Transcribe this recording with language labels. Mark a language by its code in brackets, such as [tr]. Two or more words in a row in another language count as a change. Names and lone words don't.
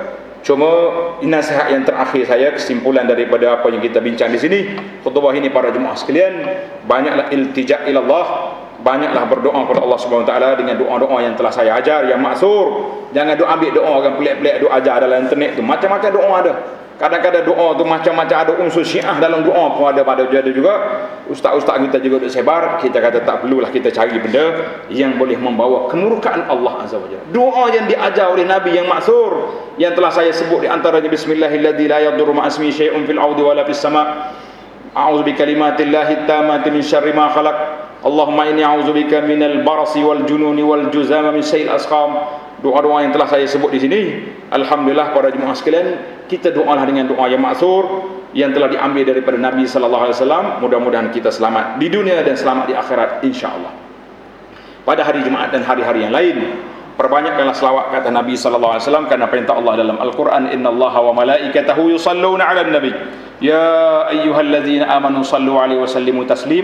[ms] Cuma nasihat yang terakhir saya, kesimpulan daripada apa yang kita bincang di sini, khutbah ini para jemaah sekalian, banyaklah [ar] التجاء إلى الله, [ms] banyaklah berdoa kepada Allah [ar] سبحانه وتعالى [ms] dengan doa-doa yang telah saya ajar, yang maksur. Jangan ambil doa orang pelik-pelik duk ajar dalam internet tu. Macam-macam doa ada. Kadang-kadang doa tu macam-macam, ada unsur Syiah dalam doa pun ada juga. Ustaz-ustaz kita juga duk sebar. Kita kata tak perlulah kita cari benda yang boleh membawa kemurkaan Allah [ar] عز وجل. [ms] Doa yang diajar oleh Nabi yang maksur, yang telah saya sebut di antaranya, [ar] بسم الله الذي لا يضر مع اسمه شيء في الأرض ولا في السماء'. أعوذ بكلمات الله التامات من شر ما خلق. اللهم إني أعوذ بك من البرص والجنون والجذام ومن سيئ الأسقام. [ms] Doa-doa yang telah saya sebut di sini, alhamdulillah para jemaah sekalian, kita doalah dengan doa yang maksur yang telah diambil daripada Nabi [ar] صلى الله عليه وسلم. [ms] Mudah-mudahan kita selamat di dunia dan selamat di akhirat insya-Allah. Pada hari Jumaat dan hari-hari yang lain, perbanyakkanlah selawat kata Nabi [ar] صلى الله عليه وسلم, [ms] karena perintah Allah dalam Al-Quran, [ar] إن الله وملائكته يصلون على النبي يا أيها الذين آمنوا صلوا عليه وسلموا تسليما.